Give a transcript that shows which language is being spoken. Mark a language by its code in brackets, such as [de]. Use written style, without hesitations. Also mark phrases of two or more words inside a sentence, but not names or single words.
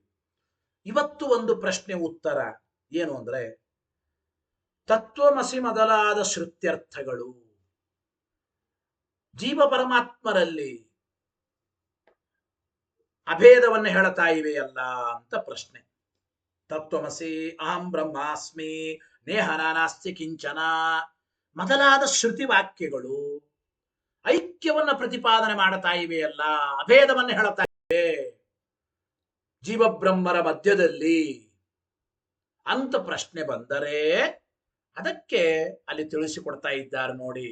[kn] ಇವತ್ತು ಒಂದು ಪ್ರಶ್ನೆ ಉತ್ತರ ಏನು ಅಂದ್ರೆ, ತತ್ವಮಸಿ ಮೊದಲಾದ ಶ್ರುತ್ಯರ್ಥಗಳು ಜೀವ ಪರಮಾತ್ಮರಲ್ಲಿ ಅಭೇದವನ್ನು ಹೇಳ್ತಾ ಇವೆಯಲ್ಲ ಅಂತ ಪ್ರಶ್ನೆ. [sa] ತತ್ವಮಸಿ ಅಹಂ ಬ್ರಹ್ಮಾಸ್ಮಿ ನೇಹ ನಾಸ್ತಿ ಕಿಂಚನ [kn] ಮೊದಲಾದ ಶ್ರುತಿ ವಾಕ್ಯಗಳು ಐಕ್ಯವನ್ನ ಪ್ರತಿಪಾದನೆ ಮಾಡ್ತಾ ಇವೆಯಲ್ಲ, ಅಭೇದವನ್ನು ಹೇಳ್ತಾ ಇವೆ ಜೀವಬ್ರಹ್ಮರ ಮಧ್ಯದಲ್ಲಿ ಅಂತ ಪ್ರಶ್ನೆ ಬಂದರೆ ಅದಕ್ಕೆ ಅಲ್ಲಿ ತಿಳಿಸಿಕೊಡ್ತಾ ಇದ್ದಾರೆ ನೋಡಿ.